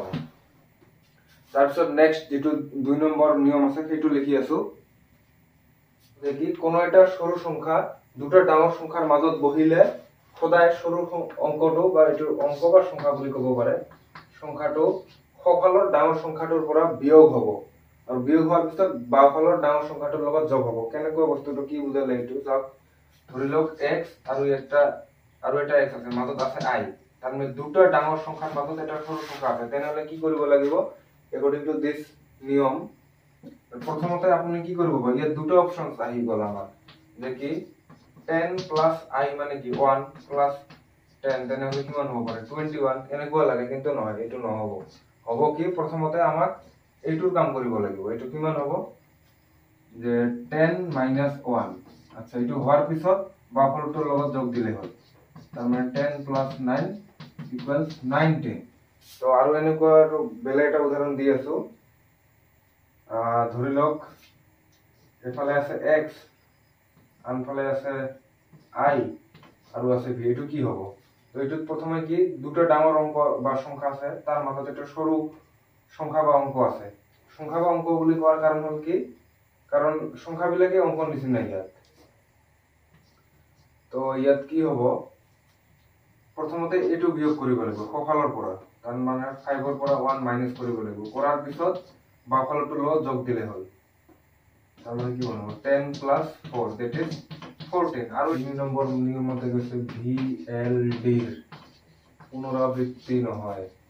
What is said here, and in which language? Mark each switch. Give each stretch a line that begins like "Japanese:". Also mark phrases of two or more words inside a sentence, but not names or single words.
Assamese: তাৰপিছত নেক্সট যেটো 2 নম্বৰ নিয়ম আছে সেইটো লিখি আছো যে কি কোনো এটা সৰু সংখ্যা দুটা ডাঙৰ সংখ্যাৰ মাজত বহিলে সদায় সৰু অঙ্কটো বা এটো অঙ্ক বা সংখ্যা বুলি ক'ব পাৰে, সংখ্যাটো সোঁফালৰ ডাঙৰ সংখ্যাটোৰ পৰা বিয়োগ হ'ব আৰু বিয়োগ হোৱাৰ পিছত বাওঁফালৰ ডাঙৰ সংখ্যাটোৰ লগত যোগ হ'ব। কেনেকৈ বস্তুটো কি বুজালে এইটো চাওক। ধৰি লওক x আৰু এটা x আছে, মাজত আছে i, তাৰ মানে দুটা ডাঙৰ সংখ্যাৰ মাজত এটা সৰু সংখ্যা আছে, তেনেহলে কি কৰিব লাগিব
English: according to this
Assamese: নিয়ম? প্ৰথমতে আপুনি কি কৰিব পাৰে, ইয়াত দুটো অপশনস আহি গল আমাৰ যে কি 10 প্লাস i মানে কি 1 প্লাস 10 তেনেহলে কিমান হ'ব পাৰে 21 এনেকুৱা লাগে, কিন্তু নহয় এইটো নহব। হ'ব কি প্ৰথমতে আমাক এইটোৰ কাম কৰিব লাগিব। এইটো কিমান হ'ব যে 10 minus 1। আচ্ছা, এইটো হোৱাৰ পিছত বাওঁফালটোৰ লগত যোগ দিলে হ'ল, তাৰ মানে 10 plus 9 equals 19। তো আৰু এনেকুৱা আৰু বেলেগ এটা উদাহৰণ দি আছো। ধৰি লওক এফালে আছে x আনফালে আছে i আৰু আছে v, এটো কি হ'ব? তো এটোত প্ৰথমে কি দুটো ডাঙৰ অঙ্ক বা সংখ্যা আছে, তার মাজত এটা সৰু সংখ্যা বা অঙ্ক আছে। সংখ্যা বা অঙ্ক বুলি কোৱাৰ কাৰণ হল কি, কাৰণ সংখ্যাবিলাকে অঙ্ক নিচিনা ইয়াত। তো ইয়াত কি হ'ব, প্ৰথমতে এটো বিয়োগ কৰিব লাগিব সোঁফালৰ পৰা, তাৰ মানে 5 ৰ পৰা 1 মাইনাস কৰিব লাগিব, কৰাৰ পিছত বাওঁফালটোৰ লগত যোগ দিলে হ'ল, তাৰ মানে কি হ'ব 10 plus 4
English: that is
Assamese: 14। আৰু 2 নম্বৰ নিয়মতে গৈছে VLD ৰ পুনৰাবৃত্তি নহয়।